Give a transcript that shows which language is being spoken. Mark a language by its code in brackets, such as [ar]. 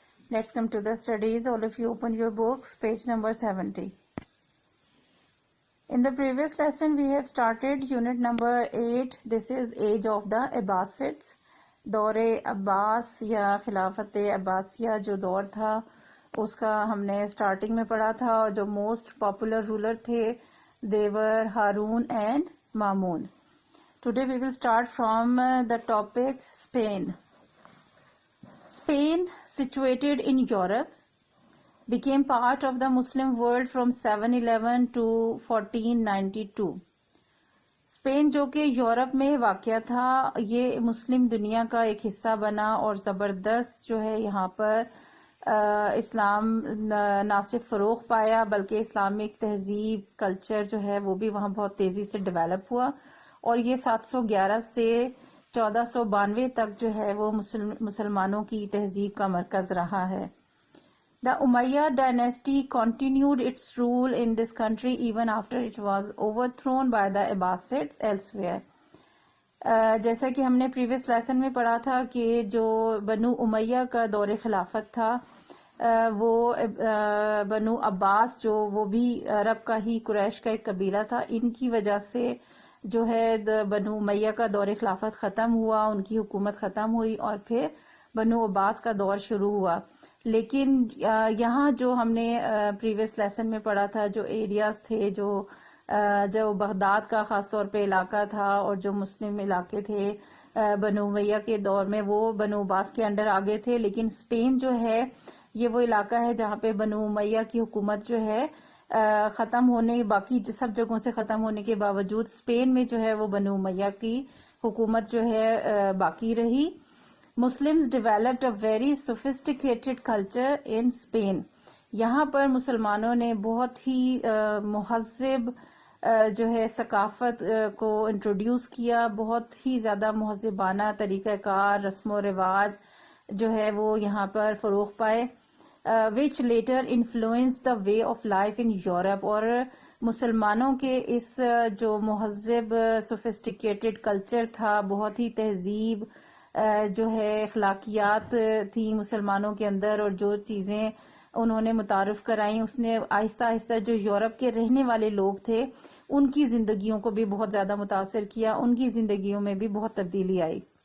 [en] Let's come to the studies. All of you open your books, page number 70. In the previous lesson we have started unit number 8. This is age of the Abbasids. [ur] دور عباس یا خلافت عباسیہ جو دور تھا اس کا ہم نے starting میں پڑھا تھا، اور جو موسٹ پاپولر رولر تھے دیور Haroon and Mamun. [en] Today we will start from the topic Spain. Spain, situated in Europe, became part of the Muslim world from 711 to 1492. [ur] Spain جو کہ یورپ میں واقع تھا، یہ مسلم دنیا کا ایک حصہ بنا اور زبردست جو ہے یہاں پر اسلام نہ صرف فروغ پایا بلکہ اسلامک تہذیب کلچر جو ہے وہ بھی وہاں بہت تیزی سے ڈیولپ ہوا، اور یہ 711 سے 1492 تک جو ہے وہ مسلمانوں کی تہذیب کا مرکز رہا ہے. [en] The Umayyad dynasty continued its rule in this country even after it was overthrown by the Abbasids elsewhere. [ur] جیسا کہ ہم نے پریویس لیسن میں پڑھا تھا کہ جو بنو امیہ کا دور خلافت تھا وہ بنو عباس جو وہ بھی عرب کا ہی قریش کا ایک قبیلہ تھا، ان کی وجہ سے جو ہے بنو امیہ کا دور خلافت ختم ہوا، ان کی حکومت ختم ہوئی اور پھر بنو عباس کا دور شروع ہوا. لیکن یہاں جو ہم نے پریویس لیسن میں پڑھا تھا، جو ایریاز تھے جو بغداد کا خاص طور پہ علاقہ تھا اور جو مسلم علاقے تھے بنو امیہ کے دور میں وہ بنو عباس کے انڈر آگے تھے. لیکن اسپین جو ہے یہ وہ علاقہ ہے جہاں پہ بنو امیہ کی حکومت جو ہے ختم ہونے، باقی سب جگہوں سے ختم ہونے کے باوجود اسپین میں جو ہے وہ بنو امیہ کی حکومت جو ہے باقی رہی. [en] Muslims developed a very sophisticated culture in Spain. [ur] یہاں پر مسلمانوں نے بہت ہی مہذب جو ہے ثقافت کو انٹروڈیوس کیا، بہت ہی زیادہ مہذبانہ طریقہ کار، رسم و رواج جو ہے وہ یہاں پر فروغ پائے. [en] which later influenced the way of life in Europe. [ur] اور مسلمانوں کے اس جو مہذب سوفسٹیکیٹڈ کلچر تھا، بہت ہی تہذیب جو ہے اخلاقیات تھی مسلمانوں کے اندر، اور جو چیزیں انہوں نے متعارف کرائیں اس نے آہستہ آہستہ جو یورپ کے رہنے والے لوگ تھے ان کی زندگیوں کو بھی بہت زیادہ متاثر کیا، ان کی زندگیوں میں بھی بہت تبدیلی آئی.